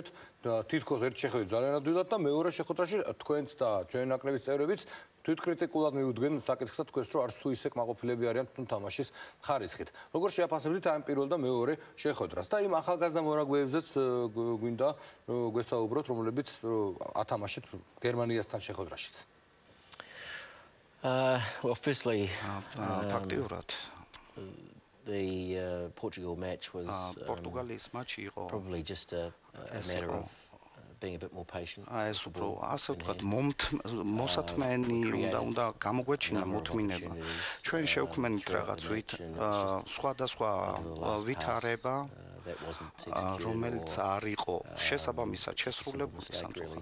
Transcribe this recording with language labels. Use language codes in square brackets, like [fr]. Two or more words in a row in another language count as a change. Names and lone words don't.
[ka] თითქოს ერთ შეხვედრით ძალიან ადვილად და მეორე შეხვედრაში თქვენც და ჩვენი ნაკრების წევრებიც თვითკრიტიკულად მიუდგენ საკითხს და თქვენს რომ არც თუ ისე კმაყოფილები არიან თუ თამაშის ხარისხით. როგორ შეაფასებთ ამ პირველ და მეორე შეხვედრას და იმ ახალგაზრდა მორაგბეებზეც გვინდა გვესაუბროთ, რომლებიც ათამაშეთ გერმანიასთან შეხვედრაშიც. [en] Well, firstly, [ka] ფაქტიურად [en] the Portugal match was [ka] პორტუგალიის მატჩი იყო [en] probably just a matter of being a bit more patient. [ka] ეს უფრო ასე ვთქვათ მოსათმენი უნდა გამოგვეჩინა მოთმინება. ჩვენ შევქმნით რაღაც სხვადასხვა ვითარება რომელიც არ იყო შესაბამისად შესრულებული სამწუხაროდ.